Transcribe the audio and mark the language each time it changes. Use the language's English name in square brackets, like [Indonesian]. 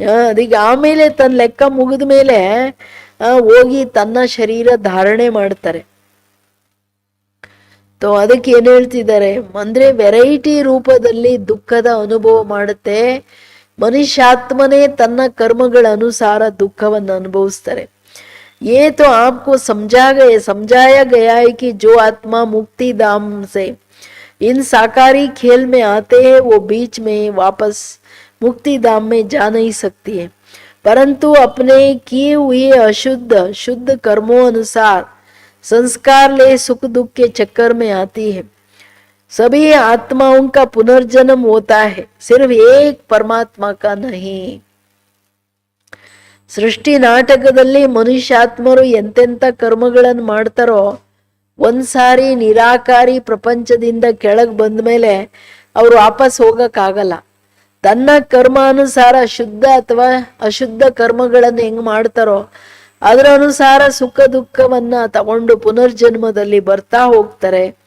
[Kannada] ಅದೀಗ ಆಮೇಲೆ ತನ್ನ ಲೆಕ್ಕ ಮುಗಿದ ಮೇಲೆ ಹೋಗಿ ತನ್ನ ಶರೀರ ಧಾರಣೆ ಮಾಡ್ತಾರೆ. ಅದಕ್ಕೆ ಏನ್ ಹೇಳ್ತಿದ್ದಾರೆ ಅಂದ್ರೆ, ವೆರೈಟಿ ರೂಪದಲ್ಲಿ ದುಃಖದ ಅನುಭವ ಮಾಡುತ್ತೆ. ಮನುಷ್ಯಾತ್ಮನೇ ತನ್ನ ಕರ್ಮಗಳ ಅನುಸಾರ ದುಃಖವನ್ನು ಅನುಭವಿಸ್ತಾರೆ. [Hindi] ये तो आपको समझाया गया है कि जो आत्मा मुक्ति धाम से इन साकारी खेल में आते हैं वो बीच में वापस मुक्ति धाम में जा नहीं सकती है, परंतु अपने किए हुए शुद्ध कर्मों अनुसार संस्कार ले सुख दुख के चक्कर में आती है. सभी आत्माओं का पुनर्जन्म होता है, सिर्फ एक परमात्मा का नहीं. [Kannada] ಸೃಷ್ಟಿ ನಾಟಕದಲ್ಲಿ ಮನುಷ್ಯಾತ್ಮರು ಎಂತೆಂಥ ಕರ್ಮಗಳನ್ನು ಮಾಡ್ತಾರೋ, ಒಂದ್ಸಾರಿ ನಿರಾಕಾರಿ ಪ್ರಪಂಚದಿಂದ ಕೆಳಗೆ ಬಂದ ಮೇಲೆ ಅವ್ರು ವಾಪಸ್ ಹೋಗಕ್ಕಾಗಲ್ಲ. ತನ್ನ ಕರ್ಮಾನುಸಾರ ಶುದ್ಧ ಅಥವಾ ಅಶುದ್ಧ ಕರ್ಮಗಳನ್ನು ಹೆಂಗ್ ಮಾಡ್ತಾರೋ ಅದರ ಅನುಸಾರ ಸುಖ ದುಃಖವನ್ನ ತಗೊಂಡು ಪುನರ್ಜನ್ಮದಲ್ಲಿ ಬರ್ತಾ ಹೋಗ್ತಾರೆ.